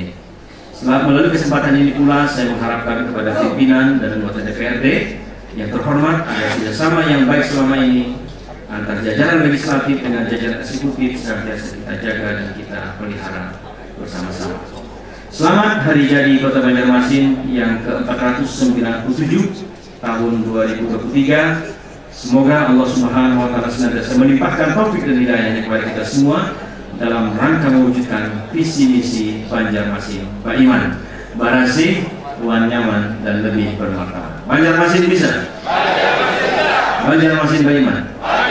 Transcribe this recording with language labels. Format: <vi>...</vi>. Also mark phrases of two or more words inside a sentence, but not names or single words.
<id>Setelah melalui kesempatan ini pula saya mengharapkan kepada pimpinan dan anggota DPRD yang terhormat agar kerjasama yang baik selama ini antar jajaran legislatif dengan jajaran eksekutif senantiasa kita jaga dan kita pelihara bersama-sama. Selamat Hari Jadi Kota Banjarmasin yang ke-497 tahun 2023. Semoga Allah Subhanahu wa Ta'ala senantiasa melimpahkan taufik dan hidayahnya kepada kita semua dalam rangka mewujudkan visi misi Banjarmasin Baiman, Barasih, Ruang Nyaman dan lebih bermartabat. Banjarmasin bisa. Banjarmasin Baiman.</id>